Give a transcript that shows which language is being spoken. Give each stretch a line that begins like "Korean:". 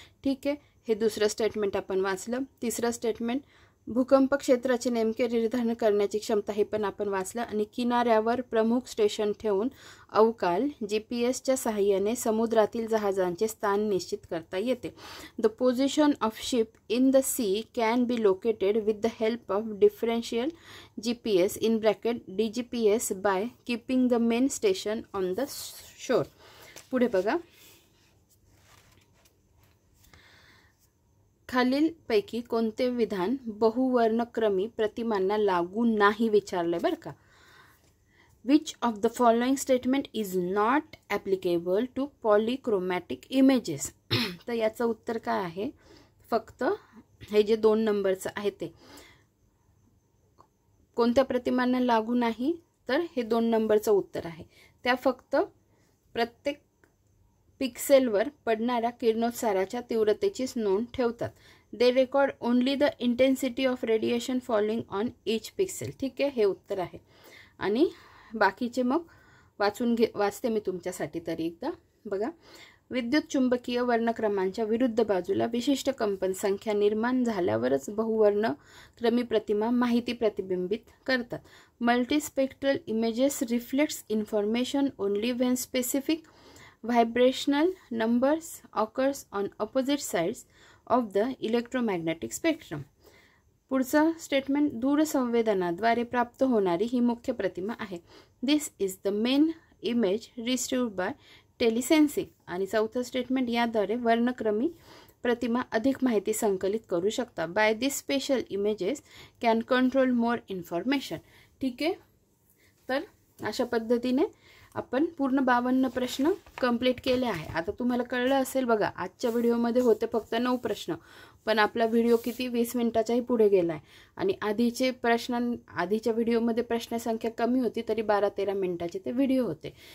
Marathi: ठीक आहे, हे दुसरं स्टेटमेंट आपण वाचलं. तिसरं स्टेटमेंट, भूकंप क्षेत्राचे नेमके निर्धारण करण्याची क्षमता, हे पण आपण वाचलं. आणि किनाऱ्यावर प्रमुख स्टेशन ठेवून अवकाल GPSच्या सहाय्याने समुद्रातील जहाजांचे स्थान निश्चित करता येते.
English: The position of ship in the sea can be located with the help of differential GPS in bracket DGPS by keeping the main station on the shore.
Marathi: पुढे बघा, खालीलपैकी कोणते विधान बहुवर्णक्रमी प्रतिमांना लागू नाही विचारले बरं का.
English: Which of the following statement is not applicable to polychromatic images.
Marathi: तर याचं उत्तर काय आहे, फक्त हे जे 2 नंबरचं आहे ते कोणत्या प्रतिमांना लागू नाही, तर हे 2 नंबरचं उत्तर आहे. त्या फक्त प्रत्येक पिक्सेलवर पडणाऱ्या किरणोत्साराच्या तीव्रतेचीच नोंद ठेवतात.
English: They record only the intensity of radiation falling on each pixel.
Marathi: ठीक आहे, हे उत्तर आहे. आणि बाकीचे मग वाचते मी तुमच्यासाठी तरी एकदा. बघा, विद्युत चुंबकीय वर्णक्रमांच्या विरुद्ध बाजूला विशिष्ट कंपन संख्या निर्माण झाल्यावरच बहुवर्णक्रमी प्रतिमा माहिती प्रतिबिंबित करतात.
English: Multispectral images reflects information only when specific vibrational numbers occurs on opposite sides of the electromagnetic spectrum.
Marathi: पुढचा स्टेटमेंट, दूरसंवेदनाद्वारे प्राप्त होणारी ही मुख्य प्रतिमा आहे.
English: This is the main image received by telesensing.
Marathi: आणि चौथं स्टेटमेंट, याद्वारे वर्णक्रमी प्रतिमा अधिक माहिती संकलित करू शकतात.
English: By this special images can control more information.
Marathi: ठीक आहे, तर अशा पद्धतीने आपण पूर्ण 52 प्रश्न कंप्लीट केले आहे. आता तुम्हाला कळलं असेल बघा, आजच्या व्हिडिओमध्ये होते फक्त 9 प्रश्न, पण आपला व्हिडिओ किती 20 मिनिटाच्याही पुढे गेला आहे. आणि आधीच्या व्हिडिओमध्ये प्रश्नसंख्या कमी होती तरी 12-13 मिनिटाचे ते व्हिडिओ होते.